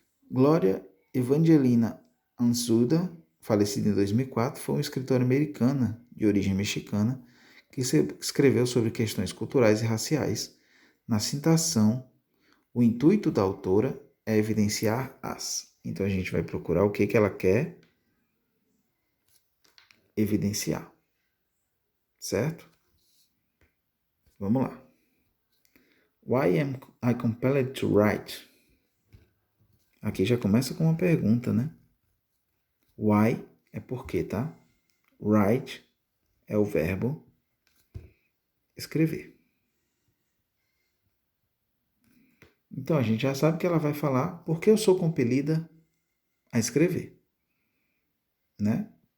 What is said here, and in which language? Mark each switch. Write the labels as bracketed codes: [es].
[pt] Glória Evangelina Ansuda, falecida em 2004, foi uma escritora americana de origem mexicana que escreveu sobre questões culturais e raciais. Na citação, o intuito da autora é evidenciar as. Então a gente vai procurar o que ela quer evidenciar. Certo? Vamos lá. [en] Why am I compelled to write? [pt] Aqui já começa com uma pergunta, né? Why é porque, tá? Write é o verbo escrever. Então a gente já sabe que ela vai falar porque eu sou compelida a escrever, né?